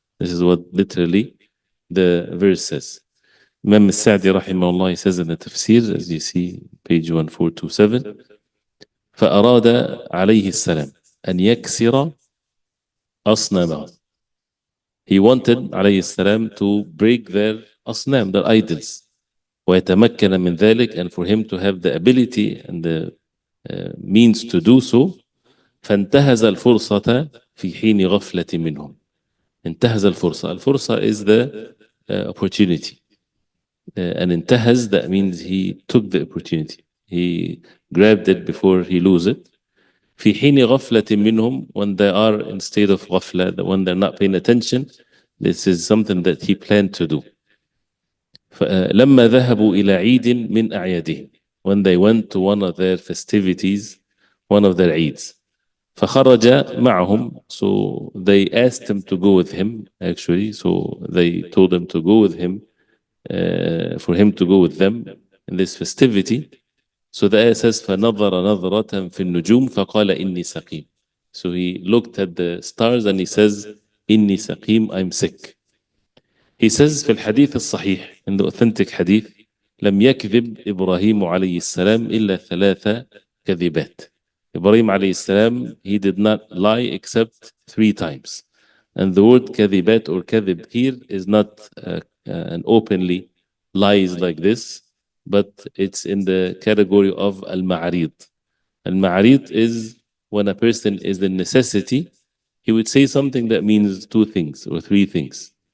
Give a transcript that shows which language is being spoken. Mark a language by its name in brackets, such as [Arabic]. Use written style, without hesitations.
[English] This is what literally the verse says. Imam As-Sa'di rahimahullah, he says in the Tafseer, as you see, page 1427, [Arabic] فَأَرَادَ عَلَيْهِ السَّلَامِ أَنْ يَكْسِرَ أَصْنَامَهُ, [English] he wanted [Arabic] عليه السلام [English] to break their أصنام, their idols, [Arabic] ويتمكن من ذلك, [English] and for him to have the ability and the means to do so. [Arabic] فانتهز الفرصة في حين غفلة منهم. انتهز الفرصة, [English] الفرصة is the opportunity, and انتهز, that means he took the opportunity, he grabbed it before he lose it. [Arabic] في حين غفلة منهم, [English] when they are in state of غفلة, when they're not paying attention, this is something that he planned to do. [Arabic] لما ذهبوا إلى عيد من أعيادهم, [English] when they went to one of their festivities, one of their Eids. [Arabic] فخرج معهم, [English] so they asked him to go with him, actually, so they told him to go with him, for him to go with them in this festivity. So the ayah says, [Arabic] فَنَظَرَ نَظْرَةً فِي النُّجُومِ فَقَالَ إِنِّي سَقِيمٌ. [English] So he looked at the stars and he says, [Arabic] إِنِّي سَقِيمٌ, [English] I'm sick. He says [Arabic] في الحديث الصحيح, [English] in the authentic hadith, [Arabic] لم يكذب إبراهيم عليه السلام إلا ثلاث كذبات. [English] Ibrahim alayhi salam, he did not lie except 3 times. And the word كذبات or كذب here is not an openly lies like this, but it's in the category of al-ma'arid. Al-ma'arid is when a person is in necessity, he would say something that means 2 things or 3 things.